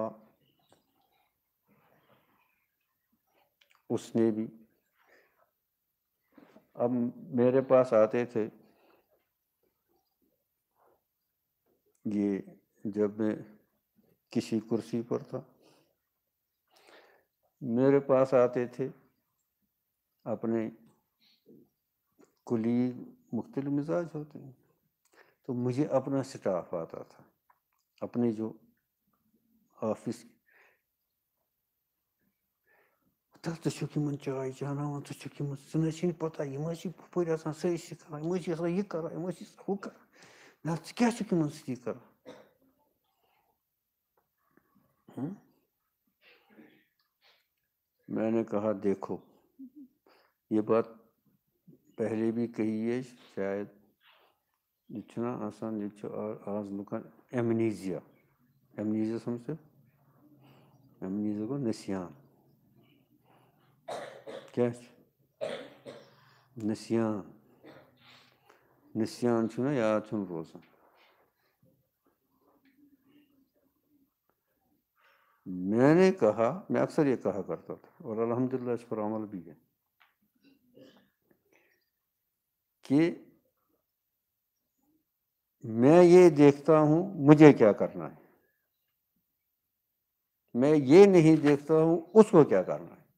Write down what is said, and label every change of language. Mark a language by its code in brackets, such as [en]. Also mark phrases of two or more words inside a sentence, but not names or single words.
[ur] اس نے بھی اب میرے پاس آتے تھے، یہ جب میں کسی کرسی پر تھا، میرے پاس آتے تھے اپنے کلیگ، مختلف مزاج ہوتے ہیں، تو مجھے اپنا سٹاف آتا تھا، اپنے جو آفس [ks] تَتھ ژٕ چھُکھ یِمن چاے چاناوان، ژٕ چھُکھ یِمن، ژٕ نہ چھِی پتہ یِم حظ چھِ ہُپٲرۍ آسان صحیح سکھاوان، یِم حظ چھِ آسان یہِ کران، یِم حظ چھِ ہُہ کران، نہ ژٕ کیٛاہ چھُکھ یِمن سۭتی کران؟ [ur] میں نے کہا دیکھو یہ بات پہلے بھی کہی ہے، شاید [ks] یہ چھنا آسان، یہ چھُ آز لُکن ایمنیزیا سمجھتے، ایمنیزیا گوٚو نسیان، کیا نسیان چھُ نا یاد چھُنہٕ روزان. [ur] میں نے کہا، میں اکثر یہ کہا کرتا تھا اور الحمدللہ اس پر عمل بھی ہے کہ میں یہ دیکھتا ہوں مجھے کیا کرنا ہے، میں یہ نہیں دیکھتا ہوں اس کو کیا کرنا ہے.